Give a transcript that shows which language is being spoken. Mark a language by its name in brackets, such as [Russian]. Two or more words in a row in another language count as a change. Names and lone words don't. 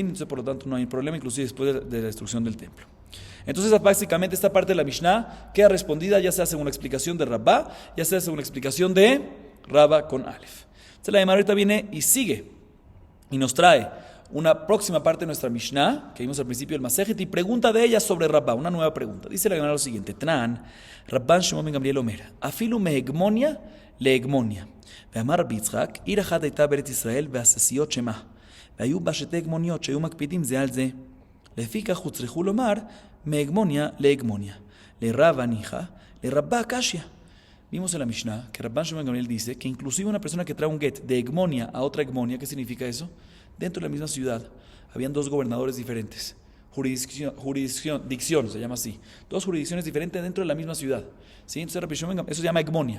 [Spanish] Entonces, por lo tanto, no hay problema, inclusive después de la destrucción del templo. Entonces, básicamente, esta parte de la Mishnah queda respondida ya sea según la explicación de Rabba, ya sea según la explicación de Rabba con Aleph. Entonces, la Gemara ahorita viene y sigue y nos trae una próxima parte de nuestra Mishnah que vimos al principio del Masejet y pregunta de ella sobre Rabba, una nueva pregunta. Dice la Gemara lo siguiente: Tran, [Hebrew] רבן שמעון בן גמליאל אומר אפילו מהגמוניא להגמוניא. ואמר רבי יצחק, עיר אחת הייתה בארץ ישראל והססיות שמה, והיו בה שתי הגמוניות שהיו מקפידים זה על זה. לפיכך הוצרכו לומר מהגמוניה להגמוניה. לרב הניחא, לרבה קשיא. [Spanish] Vimos en la Mishnah que Rabban Shimon ben Gamliel dice que inclusive una persona que trae un get de egmonia a otra egmonia, ¿qué significa eso? Dentro de la misma ciudad habían dos gobernadores diferentes, jurisdicción se llama así, dos jurisdicciones diferentes dentro de la misma ciudad. ¿Sí? Entonces eso se llama egmonia.